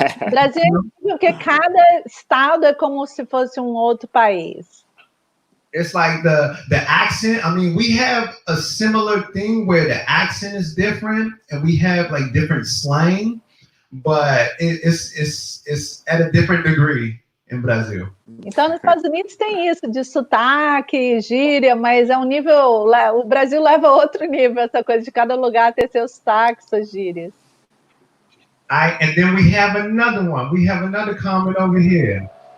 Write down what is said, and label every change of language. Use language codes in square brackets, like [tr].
[pt] Brasil é porque cada estado é como se fosse outro país. [en] It's like the accent. I mean, we have a similar thing where the accent is different and we have like different slang, but it's at a different degree in Brazil. [pt] Então, nos Estados Unidos tem isso de sotaque, gíria, mas é um nível. O Brasil leva a outro nível, essa coisa de cada lugar ter seus sotaques, suas gírias. [en] And then we have another one. We have another comment over here.